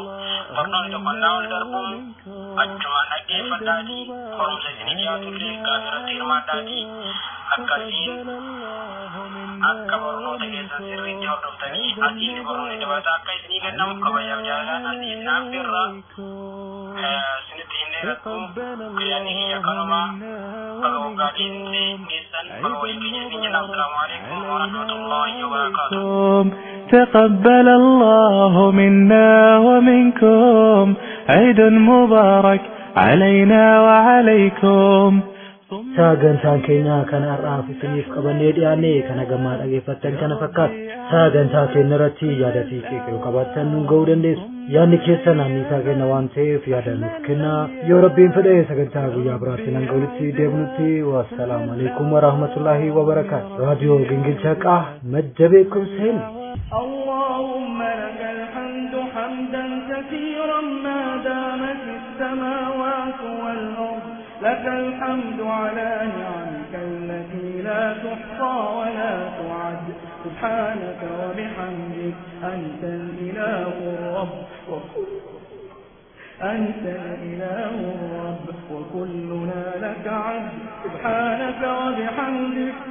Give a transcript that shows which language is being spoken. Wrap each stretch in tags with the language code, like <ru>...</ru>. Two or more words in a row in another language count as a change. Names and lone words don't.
<om>Barnoonni tokkonnaa ol darbuun achumaan dhaggeeffadhaatii qorumsa isinii dhiyaatullee gaafirratti hirmaadhaatii akkasiin akka barnoota keessan sirriitti hordoftanii asiin barnoonni dabalataa akka isinii kennamu kabajaaf jaalalaan asii isin affeerra sinitti hin dheerattu guyyaanni kiyya kanuma baga waggaa geessan baga waliin keenya isin jenna.</om> <ar>السلام عليكم ورحمة الله وبركاته. تقبل الله منا ومنكم عيد مبارك علينا وعليكم.</ar> <om>sagantaan keenya kana har'aaf isiniif qabannee dhiyaanne kana gammaa dhageeffattan kana fakkaata. Sagantaa keenya irratti yaada fi qeeqee qabaattan nu ga'uu dandeessu. Yaadni keessan anniisaa kenna waan ta'eef yaada nuuf kenna. Yoo rabbiin fedhe sagantaa guyyaa biraatti hanga walitti deebinutti</om> <ar>والسلام عليكم ورحمة الله وبركاته.</ar> <om>raadiyoo gingilchaa qaa madda beekumsa hin.</om> <ar>اللهم لك الحمد حمدا كثيرا ما دامت السماوات والأرض لك الحمد على نعمك التي لا تحصى ولا تعد سبحانك وبحمدك أنت الإله الرب أنت الإله الرب وكلنا لك عبد سبحانك وبحمدك</ar>